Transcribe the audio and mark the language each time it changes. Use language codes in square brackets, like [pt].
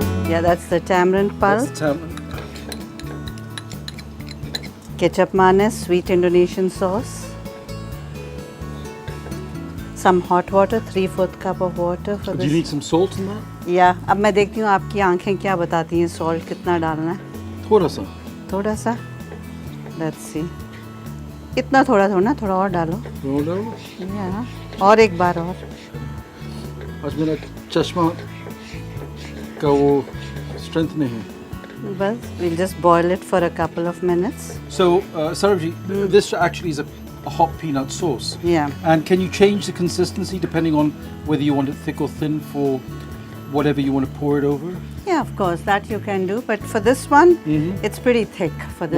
[en] Yeah, that's the tamarind pulp. That's the tamarind. Ketchup manis, sweet Indonesian sauce. Some hot water, 3/4 cup of water for Do this. you need some salt in that? [hi] Yeah, अब मैं देखती हूँ आपकी आंखें क्या बताती हैं salt कितना डालना है. थोड़ा सा. थोड़ा सा. [en] Let's see. [hi] इतना थोड़ा थोड़ा और डालो. Yeah. और एक बार और. आज मेरा चश्मा का वो strength नहीं है. बस [en] we'll just boil it for a couple of minutes. So, Sarabji, this actually is a a hot peanut sauce. Yeah. And can you change the consistency depending on whether you want it thick or thin for whatever you want to pour it over? Yeah, of course, that you can do. But for this one, it's pretty thick for this